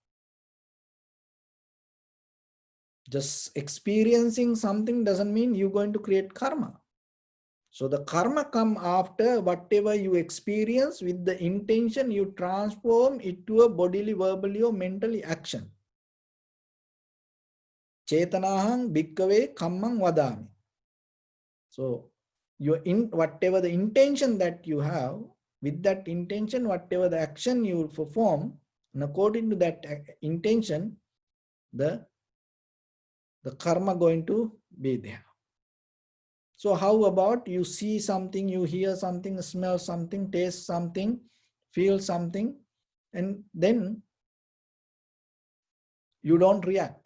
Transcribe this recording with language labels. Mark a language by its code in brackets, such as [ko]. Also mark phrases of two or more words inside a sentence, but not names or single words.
[en] Just experiencing something doesn't mean you're going to create karma. So the karma come after whatever you experience with the intention you transform it to a bodily, verbally or mentally action. [pi] Chetanahang bhikkave kammang vadami. [en] So whatever the intention that you have, with that intention, whatever the action you perform, and according to that intention, the karma going to be there. So how about you see something, you hear something, smell something, taste something, feel something, and then you don't react.